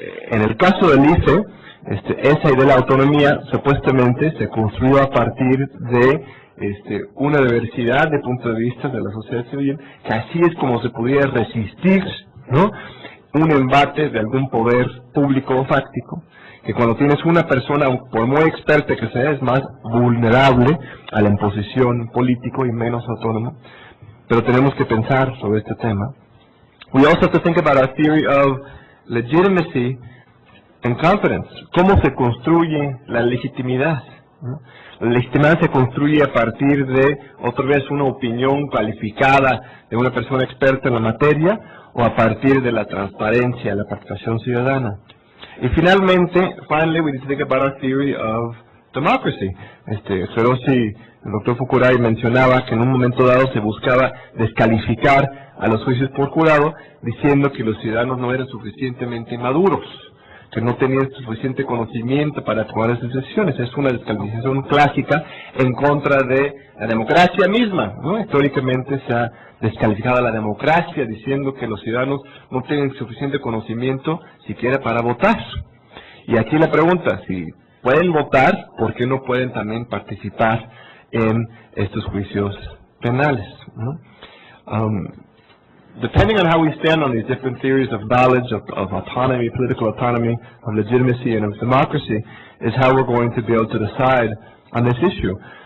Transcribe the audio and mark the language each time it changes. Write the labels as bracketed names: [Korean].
[Spanish] En el caso del ICE, esa idea de la autonomía supuestamente se construyó a partir de una diversidad de puntos de vista de la sociedad civil, que así es como se pudiera resistir, ¿no?, un embate de algún poder público o fáctico, que cuando tienes una persona, por muy experta que sea, es más vulnerable a la imposición político y menos autónomo. Pero tenemos que pensar sobre este tema. [English] We also have to think about our theory of legitimacy and confidence. [Spanish] ¿Cómo se construye la legitimidad? ¿No? La legitimidad se construye a partir de, otra vez, una opinión calificada de una persona experta en la materia, o a partir de la transparencia, la participación ciudadana. Y finalmente, [English] we need to think about our theory of democracy. [Spanish] Hiroshi, el doctor Fukurai mencionaba que en un momento dado se buscaba descalificar a los juicios por jurado, diciendo que los ciudadanos no eran suficientemente maduros, que no tenían suficiente conocimiento para tomar esas decisiones. Es una descalificación clásica en contra de la democracia misma, ¿no? Históricamente se ha descalificado a la democracia diciendo que los ciudadanos no tienen suficiente conocimiento siquiera para votar. Y aquí la pregunta, si pueden votar, ¿por qué no pueden también participar en estos juicios penales, ¿no? [English] Depending on how we stand on these different theories of knowledge, of autonomy, political autonomy, of legitimacy, and of democracy, is how we're going to be able to decide on this issue.